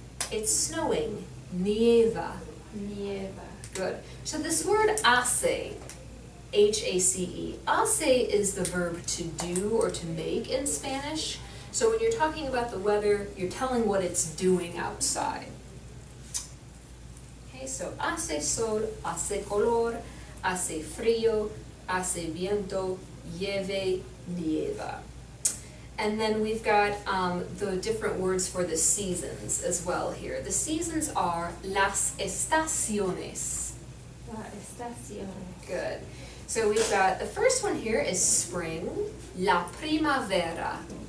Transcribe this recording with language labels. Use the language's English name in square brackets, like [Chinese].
[English] It's snowing. [Spanish] Nieva. Nieva. [English] Good. So this word hace, H-A-C-E, hace is the verb to do or to make in Spanish. So when you're talking about the weather, you're telling what it's doing outside. [Spanish] Okay, so hace sol, hace calor, hace frío, hace viento, llueve, nieva. [English] And then we've got the different words for the seasons as well here. The seasons are las estaciones. [Spanish] La estación. [English] Good. So we've got, the first one here is spring, la primavera.